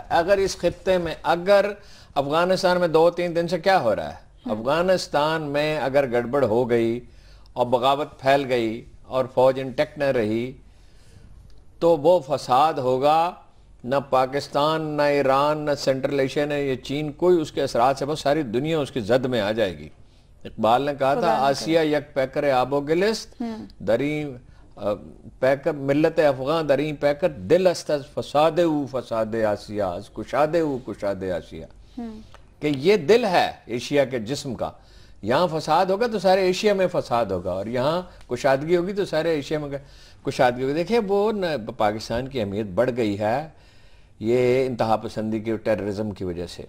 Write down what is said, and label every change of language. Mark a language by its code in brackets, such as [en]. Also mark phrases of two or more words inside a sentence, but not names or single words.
[ur] اگر اس خطے میں، اگر افغانستان میں 2-3 دن سے کیا ہو رہا ہے، افغانستان میں اگر گڑبڑ ہو گئی اور بغاوت پھیل گئی اور فوج انٹیکٹ نہ رہی تو وہ فساد ہوگا. نہ پاکستان، نہ ایران، نہ سینٹرل ایشیا، نہ یہ چین، کوئی اس کے اثرات سے بہت ساری دنیا اس کی زد میں آ جائے گی. اقبال نے کہا تھا [fa] آسیہ یک پیکر آب و گلست، دریں پیکر ملت افغان دریں پیکر دل است از فساد او فساد آسیہ، از کشاد او کشاد آسیہ. [ur] کہ یہ دل ہے ایشیا کے جسم کا. یہاں فساد ہوگا تو سارے ایشیا میں فساد ہوگا، اور یہاں کشادگی ہوگی تو سارے ایشیا میں کشادگی ہوگی. دیکھیں وہ پاکستان کی اہمیت بڑھ گئی ہے یہ انتہا پسندی کی، ٹیررزم کی وجہ سے.